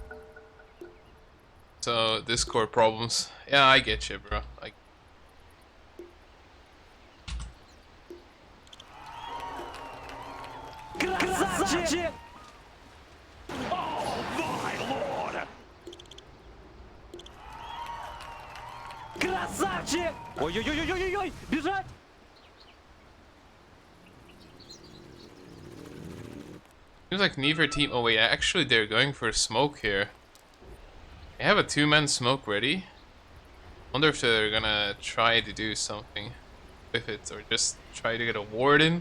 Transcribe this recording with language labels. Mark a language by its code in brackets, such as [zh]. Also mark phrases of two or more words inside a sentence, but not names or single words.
[en] So, Discord problems. Yeah, I get you, bro. [ru] Красавчик! [en] Oh, my lord! [ru] Красавчик! Ой-ой-ой-ой-ой-ой! Бежать! [en] Seems like neither team. Oh wait, actually they're going for a smoke here. They have a two-man smoke ready. Wonder if they're gonna try to do something with it or just try to get a ward in.